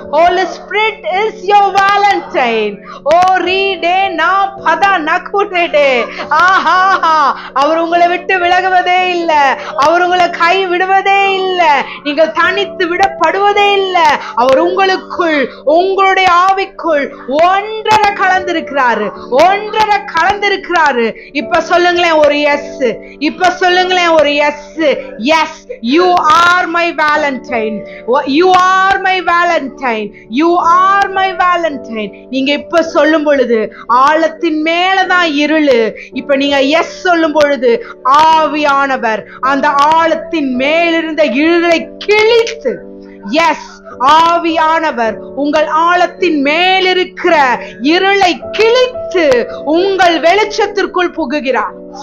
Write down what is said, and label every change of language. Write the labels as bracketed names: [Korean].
[English] Holy Spirit is your Valentine. Oh, read na pada nakutede. [Tamil] Aha, அவர் உங்களை விட்டு விலகுவதே இல்லை, அவர் உங்களை கை விடுவதே இல்லை, நீங்கள் தனித்து விடப்படுவதே இல்லை. அவர் உங்களுக்குள், உங்களுடைய ஆவிக்குள் ஒன்றரை கலந்திருக்கிறாரு, ஒன்றரை கலந்திருக்கிறாரு. இப்ப சொல்லுங்களேன் ஒரு எஸ், இப்ப சொல்லுங்களேன் ஒரு S. [English] Yes, you are my Valentine. You are my Valentine. You are my Valentine. [Tamil] நீங்க இப்ப சொல்லும் பொழுது ஆழத்தின் மேலதான் இருளு. இப்ப நீங்க எஸ் சொல்லும் பொழுது ஆவியானவர் அந்த ஆழத்தின் மேலிருந்த இருளை கிழித்து, எஸ், ஆவியானவர் உங்கள் ஆழத்தின் மேலிருக்கிற இருளை கிழித்து உங்கள் வெளிச்சத்திற்குள் புகுகிறார்.